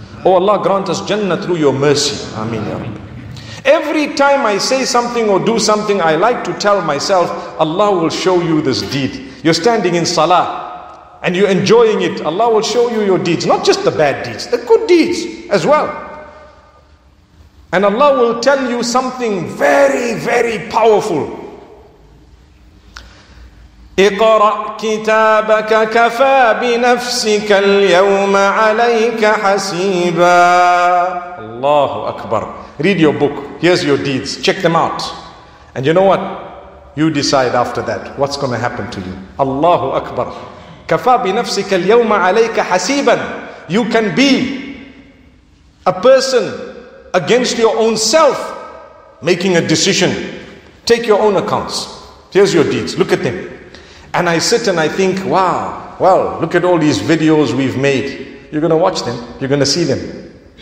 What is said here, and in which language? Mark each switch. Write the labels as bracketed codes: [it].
[en] Oh Allah, grant us Jannah through your mercy. Ameen ya Rabbi. Every time I say something or do something, I like to tell myself, Allah will show you this deed. You're standing in Salah and you're enjoying it. Allah will show you your deeds. Not just the bad deeds, the good deeds as well. And Allah will tell you something very, very powerful. [ar] اقرأ كتابك كفى بنفسك اليوم عليك حسيبا. [en] Allahu Akbar. Read your book. Here's your deeds. Check them out. And you know what? You decide after that what's going to happen to you. [ar] Allahu Akbar. كفى بنفسك اليوم عليك حسيبا. [en] You can be a person against your own self, making a decision. Take your own accounts. Here's your deeds. Look at them. And I sit and I think, wow, well, look at all these videos we've made. You're going to watch them. You're going to see them.